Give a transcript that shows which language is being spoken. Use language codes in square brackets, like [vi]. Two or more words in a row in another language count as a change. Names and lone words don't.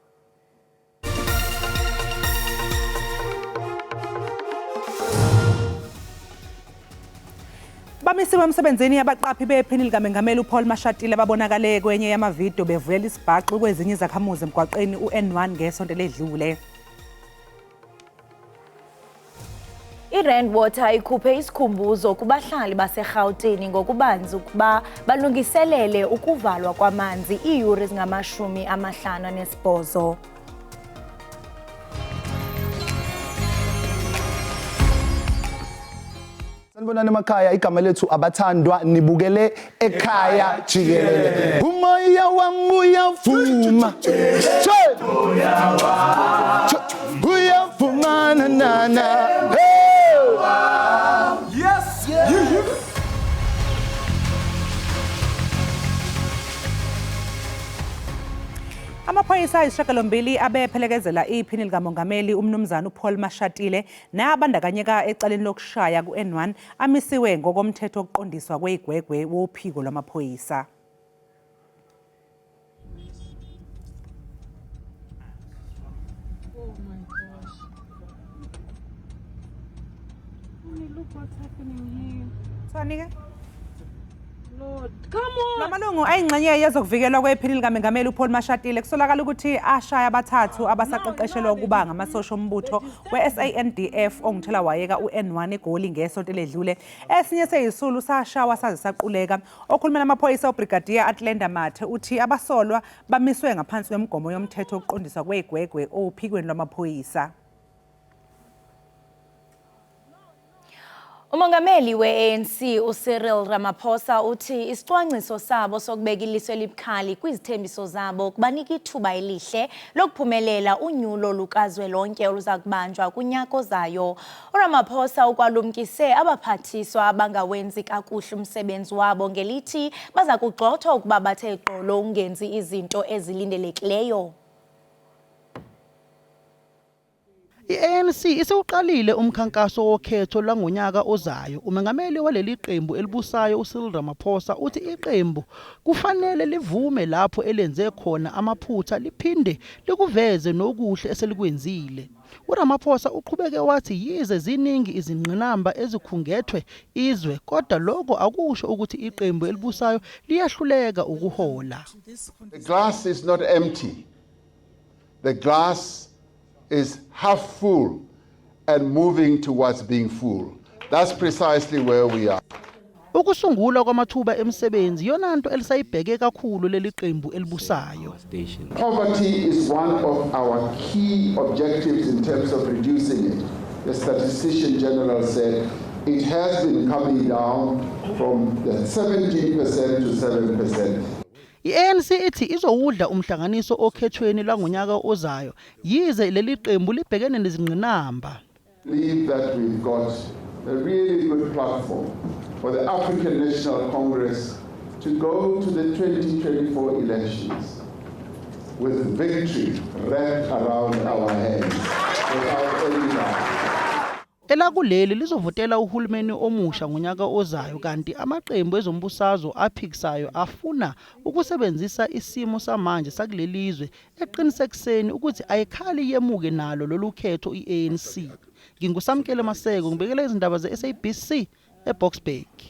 [zu] Bamisiwe emsebenzini yabaqaphi bephini likaMengameli uPaul Mashatile babonakale kwenye yamavidiyo bevulela isibhaqo kwezinye izakhamuzi emgwaqeni uN1 ngesonto ledlule. [xh] iRand Water ikhuphe isikhumbuzo kubahlali baseGauteng ngokubanzi ukuba balungiselele ukuvalwa kwamanzi iiyure ezingama-58. [zu] Sanibonani emakhaya, igama lethu abathandwa nibukele Ekhaya Jikelele. Umoya wami uyavuma. Uyavumana nana. Yes. Amaphoyisa ayisishiyagalombili abephelekezela iphini likamongameli umnumzana uPaul Mashatile nabandakanyeka ecaleni lokushaya kuN1 amisiwe ngokomthetho wokuqondiswa kweyigwegwe wophiko lwamaphoyisa. [en] Oh my gosh. Honey, look what's happening here. Sonike? Lord, come on. [zu] Lamalungu ayingxenye yezokuvikelwa kwephini likaMengameli uPaul Mashatile kusolakala ukuthi ashaya abathathu abasaqeqeshelwa ukuba ngamasosha ombutho we-SANDF ongithela wayeka uN1 eGoli ngesonto ledlule. Esinye seyisulu sashawa saze saquleka. Okhulumela amaphoyisa uBrigadier Atlenda Mathe uthi abasolwa bamiswe ngaphansi kwemigomo yomthetho wokuqondiswa kweyigwegwe ophikweni lwamaphoyisa. [xh] Umongameli we-ANC uCyril Ramaphosa uthi isicwangciso sabo sokubeka ilizwe elibukhali kwizithembiso zabo kubanika ithuba elihle lokuphumelela unyulo lukazwelonke oluza kubanjwa kunyaka ozayo. uRamaphosa ukwalumkise abaphathiswa abangawenzi kakuhle umsebenzi wabo ngelithi baza kugxothwa ukuba bathe qolo ungenzi izinto ezilindelekileyo. [zu] I-ANC isewuqalile umkhankaso wokhetho langonyaka ozayo. Umengameli waleli qembu elibusayo uCyril Ramaphosa uthi iqembu kufanele livume lapho elenze khona amaphutha liphinde likuveze nokuhle eselikwenzile. uRamaphosa uqhubeke wathi yize ziningi izingqinamba ezikhungethwe izwe kodwa lokho akusho ukuthi iqembu elibusayo liyahluleka ukuhola. [en] The glass is not empty. The glass is half full and moving towards being full. That's precisely where we are. [zu] Ukusungulwa kwamathuba emsebenzi yonanto elisayibheke kakhulu leli qembu elibusayo. [en] Poverty is one of our key objectives in terms of reducing it. The Statistician General said it has been coming down from the 17% to 7%. [zu] I-ANC ithi izowudla umhlanganiso okhethweni langonyaka ozayo yize leli qembu libhekene nezingqinamba. [en] Believe that we've got a really good platform for the African National Congress to go to the 2024 elections with victory wrapped around our hands without any doubt. [zu] Elakuleli lizovotela uhulumeni omusha ngonyaka ozayo kanti amaqembu ezombusazwe aphikisayo afuna ukusebenzisa isimo samanje sakulelizwe eqinisekiseni ukuthi ayikhali yemuke nalo lolu khetho i-ANC. Ngingusamkele Maseko ngibekele izindaba ze-SABC eBoksburg.